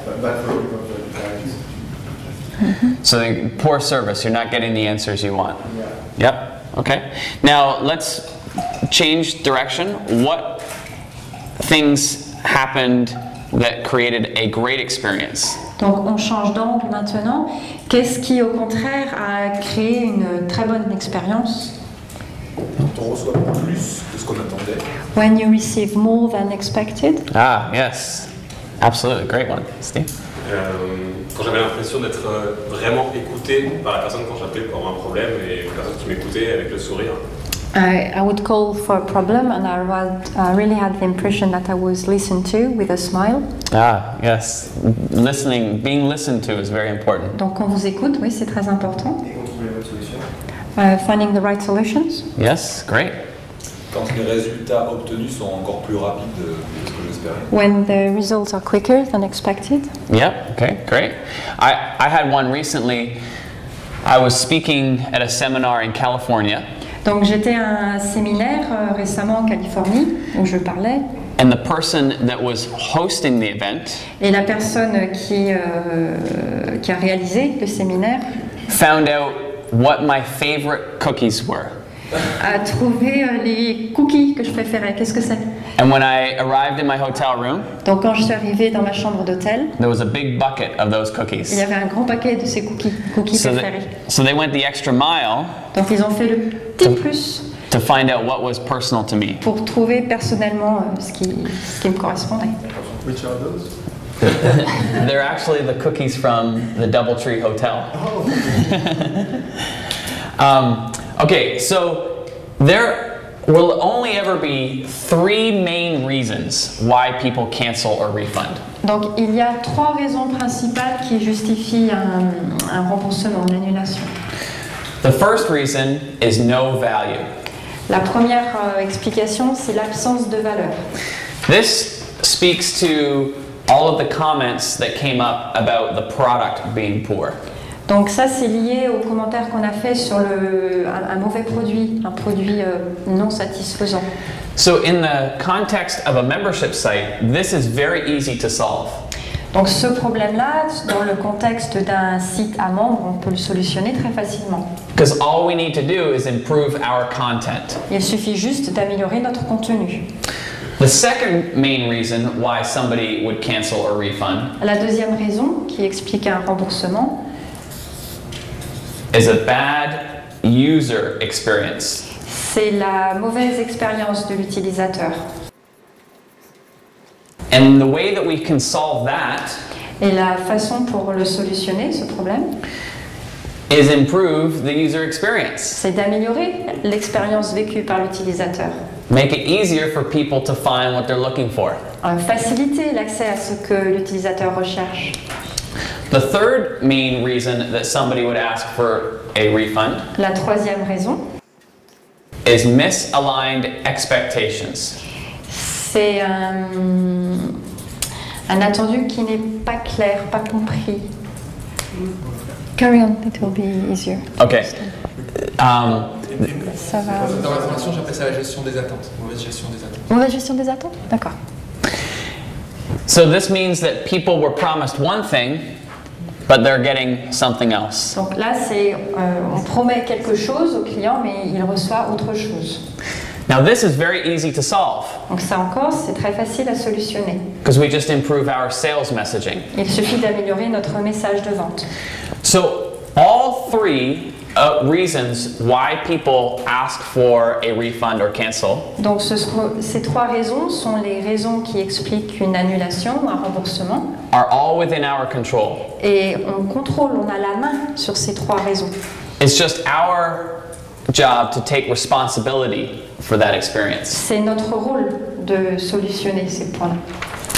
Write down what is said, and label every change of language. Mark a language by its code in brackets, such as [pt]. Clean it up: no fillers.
[en] Bad following of the So the poor service, you're not getting the answers you want. Yeah. Yep. Okay. Now let's change direction. What things happened that created a great experience? [fr] Donc on change d'angle maintenant. Qu'est-ce qui au contraire a créé une très bonne expérience? Quand on reçoit plus que ce qu'on attendait. [en] When you receive more than expected. Ah, yes. Absolutely. Great one. Steve? [fr] Quand j'avais l'impression d'être vraiment écouté par la personne quand j'appelais pour un problème et une personne qui m'écoutait avec le sourire. [en] I would call for a problem, and I really had the impression that I was listened to with a smile. Ah, yes. Listening, being listened to is very important. [fr] Donc on vous écoute, oui, c'est très important. Et on trouve les bonnes solutions. [en] Finding the right solutions. Yes, great. [fr] Quand les résultats obtenus sont encore plus rapides que ce que j'espérais. [en] When the results are quicker than expected. Yep, okay, great. I had one recently. I was speaking at a seminar in California. [fr] Donc j'étais à un séminaire récemment en Californie où je parlais. [en] And the person that was hosting the event [fr] Et la personne qui a réalisé le séminaire [en] found out what my favorite cookies were. [fr] a trouvé les cookies que je préférais. Qu'est-ce que c'est? [en] And when I arrived in my hotel room, [fr] Donc quand je suis arrivée dans ma chambre d'hôtel, [en] there was a big bucket of those [fr] il [en] cookies. [fr] y avait un grand paquet de ces cookies préférés. [en] So they went the extra mile [fr] Donc ils ont fait le petit plus [en] to find out what was personal to me. [fr] pour trouver personnellement ce qui me correspondait. [en] Which are those? They're actually the cookies from the DoubleTree Hotel. Okay, so there will only ever be 3 main reasons why people cancel or refund. [fr] Donc il y a 3 raisons principales qui justifient un remboursement, une annulation. [en] The first reason is no value. [fr] La première explication, c'est l'absence de valeur. [en] This speaks to all of the comments that came up about the product being poor. [fr] Donc ça, c'est lié aux commentaires qu'on a fait sur un mauvais produit, un produit non satisfaisant. [en] So in the context of a membership site, this is very easy to solve. [fr] Donc ce problème-là, dans le contexte d'un site à membres, on peut le solutionner très facilement. [en] Because all we need to do is improve our content. [fr] Il suffit juste d'améliorer notre contenu. [en] The second main reason why somebody would cancel or refund [fr] La deuxième raison qui explique un remboursement [en] is a bad user experience. [fr] c'est la mauvaise expérience de l'utilisateur. [en] And the way that we can solve that [fr] Et la façon pour le solutionner, ce problème, [en] is improve the user experience. [fr] c'est d'améliorer l'expérience vécue par l'utilisateur. [en] Make it easier for people to find what they're looking for. [fr] Faciliter l'accès à ce que l'utilisateur recherche. [en] The third main reason that somebody would ask for a refund [fr] La troisième raison, [en] is misaligned expectations. [fr] c'est un attendu qui n'est pas clair, pas compris. [en] Carry on, it will be easier. Okay. [fr] Ça va. Dans la formation, j'appelle ça la gestion des attentes, mauvaise gestion des attentes. Mauvaise gestion des attentes? D'accord. [en] So this means that people were promised one thing, but they're getting something else. [fr] Donc là, on promet quelque chose au client, mais il reçoit autre chose. [en] Now this is very easy to solve [fr] Donc ça encore, c'est très facile à solutionner. [en] because we just improve our sales messaging. [fr] Il suffit d'améliorer notre message de vente. [en] So all 3 reasons why people ask for a refund or cancel [fr] Donc ces 3 raisons sont les raisons qui expliquent une annulation ou un remboursement. [en] are all within our control. [fr] Et on contrôle, on a la main sur ces 3 raisons. [en] It's just our job to take responsibility for that experience. [fr] C'est notre rôle de solutionner ces points-là.